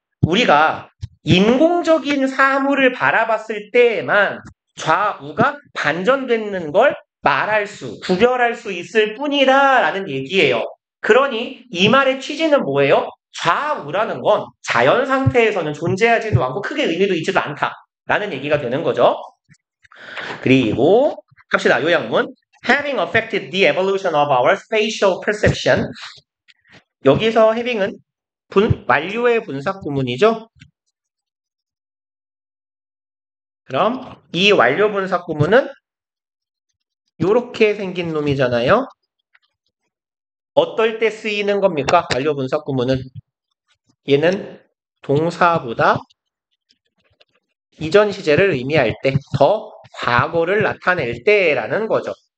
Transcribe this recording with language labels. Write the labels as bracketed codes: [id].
[ko] 우리가 인공적인 사물을 바라봤을 때에만 좌우가 반전되는 걸 구별할 수 있을 뿐이다 라는 얘기예요. 그러니 이 말의 취지는 뭐예요? 좌우라는 건 자연 상태에서는 존재하지도 않고 크게 의미도 있지도 않다 라는 얘기가 되는 거죠. 그리고 갑시다. 요약문. [en] Having affected the evolution of our spatial perception. [ko] 여기서 having은 완료의 분사구문이죠. 그럼 이 완료 분사구문은 이렇게 생긴 놈이잖아요. 어떨 때 쓰이는 겁니까? 완료 분사구문은 얘는 동사보다 이전 시제를 의미할 때, 더 과거를 나타낼 때라는 거죠.